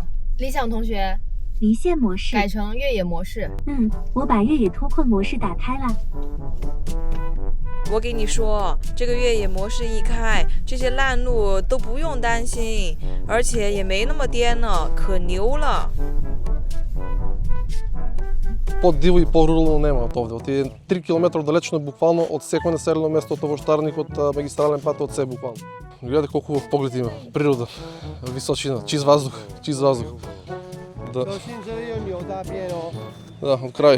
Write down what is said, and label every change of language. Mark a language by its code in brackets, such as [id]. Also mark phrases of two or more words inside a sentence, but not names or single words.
[zh] 理想同学，离线模式改成越野模式。我把越野脱困模式打开了。我给你说，这个越野模式一开，这些烂路都不用担心，而且也没那么颠了，可牛了。 [mk] По-диво и по-рурално нема од овде. Оти 3 км далечно буквално од секој населено место, од овоштарник, од магистрален пат, од се буквално. Гледајте колку хубав поглед има, природа, височина, чист воздух, чист воздух. Да. Да, од крај.